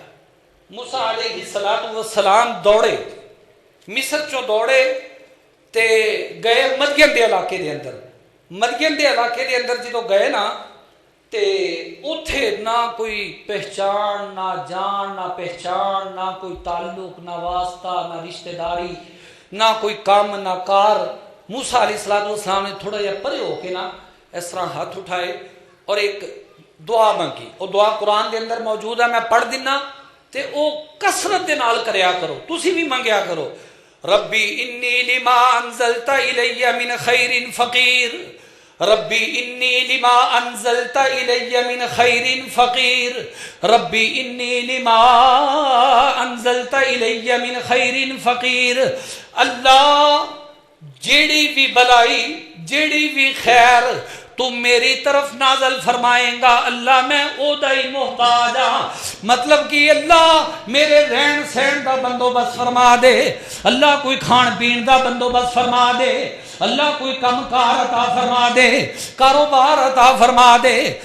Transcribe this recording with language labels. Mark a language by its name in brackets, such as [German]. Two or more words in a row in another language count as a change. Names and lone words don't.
[Punjabi] موسیٰ علیہ السلام دوڑے، مصر چوں دوڑے تے گئے مدین دے علاقے دے اندر، مدین دے علاقے دے اندر جدو گئے نا تے اتھے نہ کوئی پہچان، نہ جان، نہ پہچان، نہ کوئی تعلق، نہ واسطہ، نہ رشتہ داری، نہ کوئی کام، نہ کار۔ موسیٰ علیہ السلام نے تھوڑا جہا پرے ہو کے نا اس طرح ہاتھ اٹھائے [Urdu] اور ایک دعا مانگی، [Punjabi] اور دعا قرآن دے اندر موجود ہے، میں پڑھ دینا تے او کثرت دے نال کریا کرو، تسی بھی منگیا کرو۔ [Arabic] ربی انی لما انزلت الی من خیر فقیر، ربی انی لما انزلت الی من خیر فقیر، ربی انی لما انزلت الی من خیر فقیر۔ [Punjabi] اللہ جیڑی بھی بلائی، جیڑی بھی خیر تو میری طرف نازل فرمائیں گا، اللہ میں او دائی محتاج ہاں، مطلب کہ اللہ میرے رہن سہن دا بندوبست فرما دے، اللہ کوئی کھان پین دا بندوبست فرما دے، اللہ کوئی کم کار عطا فرما دے، کاروبار عطا فرما دے۔